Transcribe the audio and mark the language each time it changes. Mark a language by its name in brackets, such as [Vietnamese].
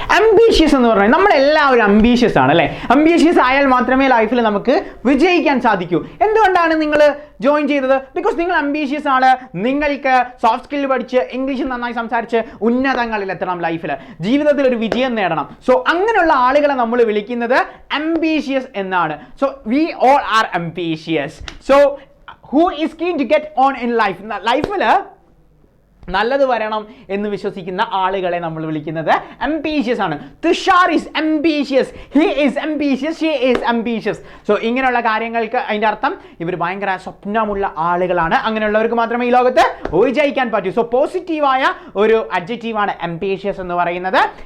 [Malayalam] Ambitious എന്ന് പറഞ്ഞാൽ നമ്മളെല്ലാവരും അംബീഷ്യസ് ആണ് അല്ലേ? അംബീഷ്യസ് ആയാൽ മാത്രമേ ലൈഫിൽ നമുക്ക് വിജയിക്കാൻ സാധിക്കൂ. എന്തുകൊണ്ടാണ് നിങ്ങൾ ജോയിൻ ചെയ്തത്? ബിക്കോസ് നിങ്ങൾ അംബീഷ്യസ് ആണ്. നിങ്ങൾക്ക് സോഫ്റ്റ് സ്കിൽ പഠിച്ച് ഇംഗ്ലീഷ് നന്നായി സംസാരിച്ച് ഉന്നതങ്ങളിൽ എത്തണം, ലൈഫിൽ ജീവിതത്തിൽ ഒരു വിജയം നേടണം. സോ അങ്ങനെയുള്ള ആളുകളെ നമ്മൾ വിളിക്കുന്നത് അംബീഷ്യസ് എന്നാണ്. [English] So we all are ambitious. So who is keen to get on in life? [Malayalam] ലൈഫിൽ നല്ലത് വരണം എന്ന് വിശ്വസിക്കുന്ന ആളുകളെ നമ്മൾ വിളിക്കുന്നത് അംബീഷ്യസ് ആണ്. [English] Tushar is ambitious, he is ambitious, she is ambitious. [Malayalam] So ഇങ്ങനെയുള്ള കാര്യങ്ങൾക്ക് അതിൻ്റെ അർത്ഥം ഇവർ ഭയങ്കര സ്വപ്നമുള്ള ആളുകളാണ്. അങ്ങനെയുള്ളവർക്ക് മാത്രമേ ഈ ലോകത്ത് വിജയിക്കാൻ പറ്റൂ. സോ പോസിറ്റീവായ ഒരു അഡ്ജക്റ്റീവാണ് അംബീഷ്യസ് എന്ന് പറയുന്നത്.